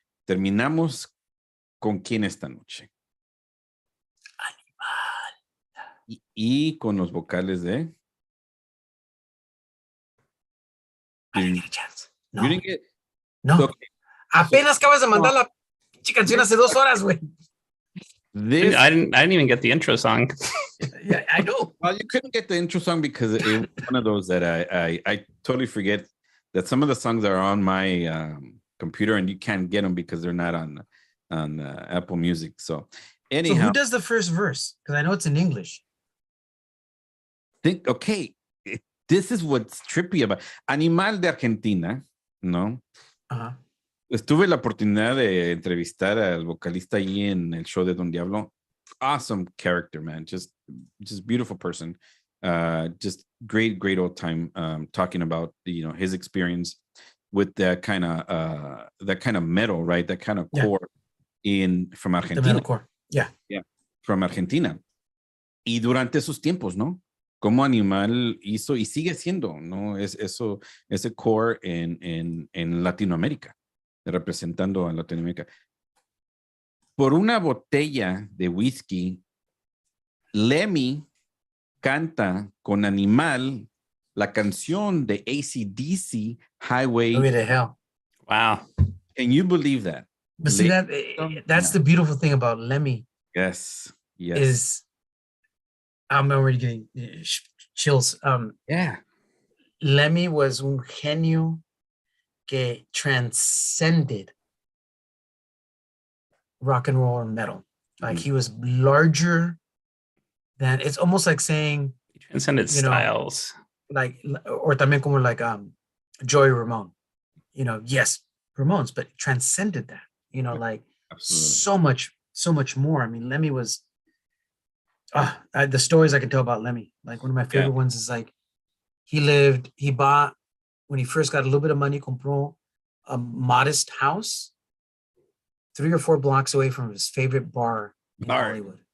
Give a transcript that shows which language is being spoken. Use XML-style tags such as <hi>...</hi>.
<es>Terminamos con quién esta noche. Animal. Y con los vocales de.</es> <en>I didn't get a chance. No. You didn't get... No. Okay.</en> <es>Apenas acabas de mandar la canción hace 2 horas, güey.</es> <en>I didn't even get the intro song. Yeah, I know. Well, you couldn't get the intro song because it was one of those that I totally forget that some of the songs are on my computer and you can't get them because they're not on Apple Music. So anyhow. So who does the first verse? Because I know it's in English. This is what's trippy about Animal</en> <es>de Argentina, ¿no?</es> <en>Uh-huh.</en> <es>Tuve la oportunidad de entrevistar al vocalista allí en el show de Don Diablo.</es> <en>Awesome character, man. Just beautiful person. Just great old time talking about his experience with that kind of metal, right? That kind of core from The Argentina. metalcore. Yeah. Yeah, from Argentina.</en> <es>Y durante esos tiempos, ¿no? Cómo Animal hizo y sigue siendo, ¿no? Ese core en Latinoamérica, representando a Latinoamérica. Por una botella de whisky, Lemmy canta con Animal la canción de AC/DC Highway.</es> <en>Highway to Hell. Wow. Can you believe that? But see, that's the beautiful thing about Lemmy. Yes. Is I'm already getting chills. Yeah. Lemmy was</en> <es>un genio que</es> <en>transcended rock and roll or metal. Like he was larger than, it's almost like saying He transcended styles. Like, or</en> <es>también como</es> <en>like Joey Ramone. Yes, Ramones, but transcended that. Like Absolutely. so much more. I mean, Lemmy was the stories I can tell about Lemmy. Like one of my favorite ones is like he bought, when he first got a little bit of money,</en> <es>compró</es> <en>a modest house 3 or 4 blocks away from his favorite bar in Hollywood.</en>